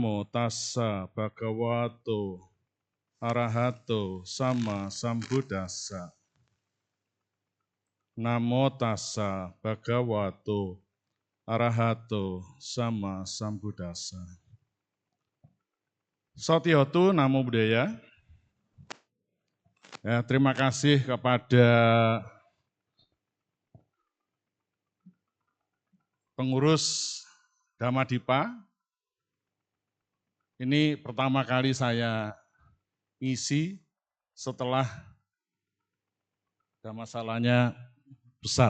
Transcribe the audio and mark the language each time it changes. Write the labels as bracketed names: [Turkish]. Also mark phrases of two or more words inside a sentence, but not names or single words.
[Pali] Namo tassa bhagavato arahato sama sambuddhassa. Namo tassa bhagavato arahato sama sambuddhassa. Satyotu Namo Buddhaya. [Indonesian] Ya, terima kasih kepada pengurus Dhamadipa. Ini pertama kali saya isi setelah ada masalahnya besar.